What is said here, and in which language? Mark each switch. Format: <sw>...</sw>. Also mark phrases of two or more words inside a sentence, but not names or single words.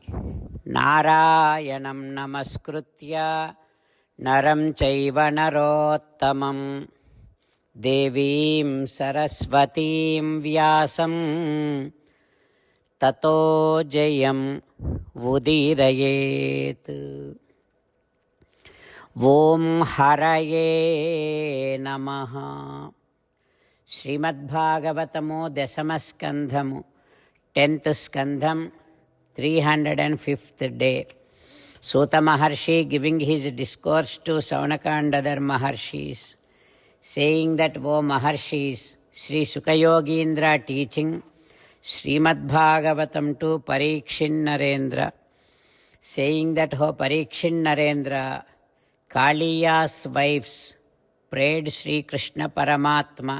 <sa>नारायणं नमस्कृत्य नरं चैव नरोत्तमम् देवीं सरस्वतीं व्यासं ततो जयम् उदीरयेत्. ॐ हरये नमः.</sa> <en>Srimad Bhagavatamo Dasamaskandhamu 10th Skandham 305th day. Suta Maharshi giving his discourse to Saunaka and other Maharshis, saying that, O Maharshis, Sri Sukayogindra teaching Srimad Bhagavatam to Parikshin Narendra, saying that, "Ho Parikshin Narendra, Kaliya's wives prayed Sri Krishna Paramatma.</en>